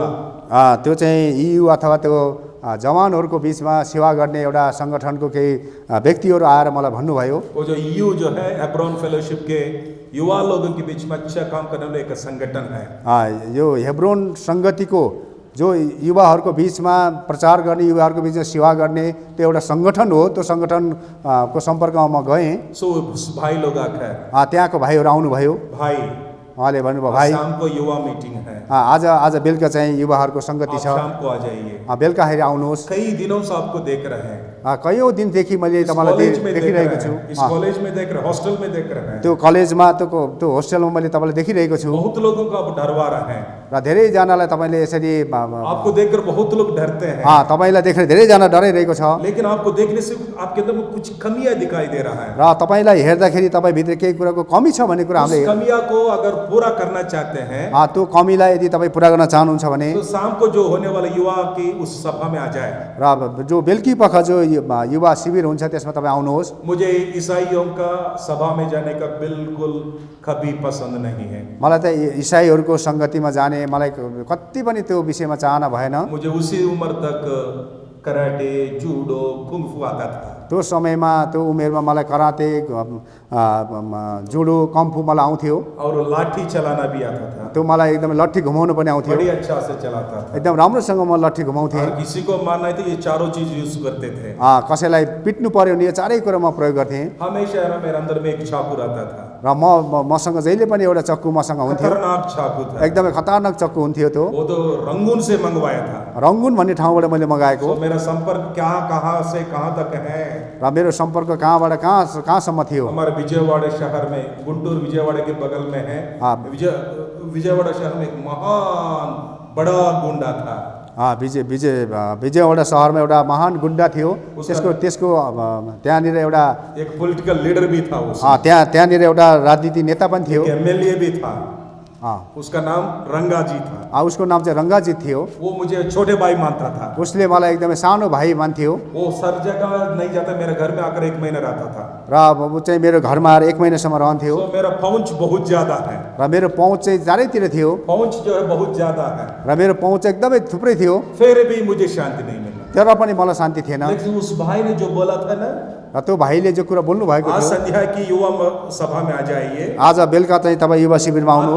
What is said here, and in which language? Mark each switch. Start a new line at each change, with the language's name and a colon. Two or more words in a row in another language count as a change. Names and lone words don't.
Nepali: त्यो चाहिँ EU अथवा त्यो जवानहरूको बिचमा सेवा गर्ने एउटा सङ्गठनको केही व्यक्तिहरू आएर मलाई भन्नुभयो।
Hindi: वो जो EU जो है हेब्रोन फेलोशिप के युवा लोगों के बीच में अच्छा काम करने वाला एक संगठन है।
Nepali: यो हेब्रोन सङ्गतिको जो युवाहरूको बिचमा प्रचार गर्ने, युवाहरूको बिचमा सेवा गर्ने त्यो एउटा सङ्गठन हो। त्यो सङ्गठनको सम्पर्कमा म गएँ।
Hindi: सो भाई लोग आकर
Nepali: त्यहाँको भाइहरू आउनुभयो। भाई उहाँले भन्नुभयो भाइ
Hindi: शाम को युवा मीटिंग है,
Nepali: आज बेलुका चाहिँ युवाहरूको सङ्गति छ,
Hindi: शाम को आ जाइए,
Nepali: बेलुकाखेरि आउनुहोस्।
Hindi: कई दिनों से आपको देख रहे हैं,
Nepali: कयौँ दिनदेखि मैले
Hindi: इस
Nepali: तपाईँलाई
Hindi: कॉलेज में देख
Nepali: देखिरहेको
Hindi: रहे
Nepali: छु
Hindi: हैं, इस कॉलेज में देख रहे हैं, हॉस्टल में देख रहे हैं।
Nepali: त्यो कलेजमा त्यो होस्टेलमा मैले तपाईँलाई देखिरहेको छु
Hindi: बहुत लोगों को आप डरवा रहे हैं।
Nepali: र धेरैजनालाई तपाईँले यसरी
Hindi: आपको देखकर बहुत लोग डरते हैं,
Nepali: तपाईँलाई देखेर धेरैजना डराइरहेको छ
Hindi: लेकिन आपको देखने से आपके अंदर में कुछ कमियां दिखाई दे रहा है।
Nepali: र तपाईँलाई हेर्दाखेरि तपाईँभित्र केही कुराको कमी छ भन्ने कुरा
Hindi: उस
Nepali: हामीले
Hindi: कमियां को अगर पूरा करना चाहते हैं
Nepali: त्यो कमीलाई यदि तपाईँ पुरा गर्न चाहनुहुन्छ भने
Hindi: तो शाम को जो होने वाला युवा की उस सभा में आ जाए।
Nepali: र जो बेलुकी पख जो युवा शिविर हुन्छ त्यसमा तपाईँ आउनुहोस्।
Hindi: मुझे ईसाइयों का सभा में जाने का बिल्कुल कभी पसंद नहीं है।
Nepali: मलाई त इसाईहरूको सङ्गतिमा जाने मलाई कति पनि त्यो विषयमा चाहना भएन।
Hindi: मुझे उसी उम्र तक कराटे, जूडो, कुंफू आता था।
Nepali: त्यो समयमा त्यो उमेरमा मलाई कराते जुडो कम्फू मलाई आउँथ्यो।
Hindi: और लाठी चलाना भी आता था।
Nepali: त्यो मलाई एकदमै लट्ठी घुमाउनु पनि आउँथ्यो,
Hindi: बड़ी अच्छा से चलाता था।
Nepali: एकदम राम्रोसँग म लट्ठी घुमाउँथेँ।
Hindi: और किसी को मारना है तो ये चारों चीज यूज करते थे।
Nepali: कसैलाई पिट्नु पर्यो भने यो चारै कुरा म प्रयोग गर्थेँ।
Hindi: हमेशा मेरे अंदर में एक चाकू रहता था।
Nepali: र मसँग जहिले पनि एउटा चक्कु मसँग हुन्थ्यो,
Hindi: खतरनाक चाकू था।
Nepali: एकदमै खतरनाक चक्कु हुन्थ्यो। त्यो
Hindi: वो तो रंगून से मंगवाया था।
Nepali: रङ्गुन भन्ने ठाउँबाट मैले मगाएको।
Hindi: तो मेरा संपर्क कहाँ से कहाँ तक है।
Nepali: र मेरो सम्पर्क कहाँबाट कहाँसम्म थियो।
Hindi: हमारे विजयवाड़ा शहर में, गुंटूर विजयवाड़ा के बगल में है, विजयवाड़ा शहर में एक महान बड़ा गुंडा था।
Nepali: विजयवाडा सहरमा एउटा महान गुण्डा थियो। त्यसको त्यहाँनिर एउटा
Hindi: एक पोलिटिकल लीडर भी था।
Nepali: त्यहाँनिर एउटा राजनीति नेता पनि थियो,
Hindi: एमएलए भी था। उसका नाम रंगाजी था।
Nepali: उसको नाम चाहिँ रङ्गाजी थियो।
Hindi: वो मुझे छोटे भाई मानता था।
Nepali: उसले मलाई एकदमै सानो भाइ मान्थ्यो।
Hindi: वो सर जगह नहीं जाता, मेरे घर में आकर 1 महीना रहता था।
Nepali: र ऊ चाहिँ मेरो घरमा आएर 1 महिनासम्म रहन्थ्यो।
Hindi: तो मेरा पहुंच बहुत ज्यादा है।
Nepali: र मेरो पहुँच चाहिँ चारैतिर थियो।
Hindi: पहुंच जो है बहुत ज्यादा है।
Nepali: र मेरो पहुँच एकदमै थुप्रै थियो।
Hindi: फिर भी मुझे शांति नहीं मिला।
Nepali: तर पनि मलाई शान्ति थिएन।
Hindi: लेकिन उस भाई ने जो बोला था ना,
Nepali: र त्यो भाइले जो कुरा बोल्नु भएको आज थियो,
Hindi: संध्या की युवा सभा में आ जाइए,
Nepali: आज बेलुका चाहिँ तपाईँ युवा शिविरमा आउनुहोस्,